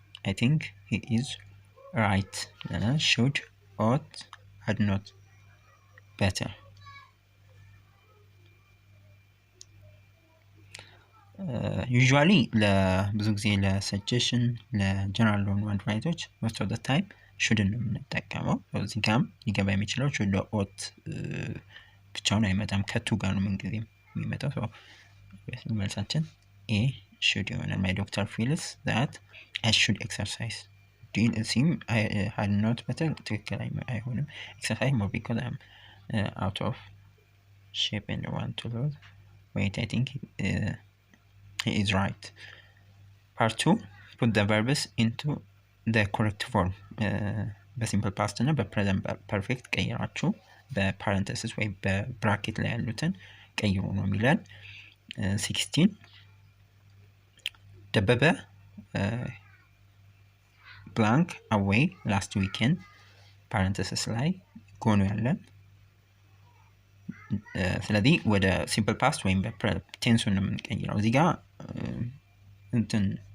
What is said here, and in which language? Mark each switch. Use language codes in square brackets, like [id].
[en] I think he is right. Should, ought, had not better. [am] ዩዥዋሊ ለብዙ ጊዜ ለሰጀሽን ለጀነራል ለሆኑ አድቫይዞች ሞስት ኦፍ ዘ ታይም ሹድን ነው የምንጠቀመው። እዚህ ጋም ሊገባ የሚችለው ሹድ ኦት ብቻውን አይመጣም፣ ከቱ ጋር ነው ምንጊዜም የሚመጣው። መልሳችን ኤ ሹድ ይሆናል። [en] ማይ ዶክተር ፊልስ ዛት አይ ሹድ ኤክሰርሳይዝ [am] ሲም had not better ትክክል አይሆንም። [en] ኤክሰርሳይዝ ሞር ቢኮዝ አይ አም out of shape and I want to lose weight. I think he is right. Part 2 put the verbs into the correct form. [am] በሲምፕል ፓስት እና በፕሬዘንት ፐርፌክት ቀይራችሁ በፓረንተሲስ ወይም በብራኬት ላይ ያሉትን ቀይሩ ነው የሚለን። 16 ደበበ ብላንክ አዌይ ላስት ዊኬንድ ፓረንተሲስ ላይ ጎኖ ያለን። ስለዚህ ወደ ሲምፕል ፓስት ወይም ቴንሱን ነው የምንቀይረው። እዚህ ጋር እንትን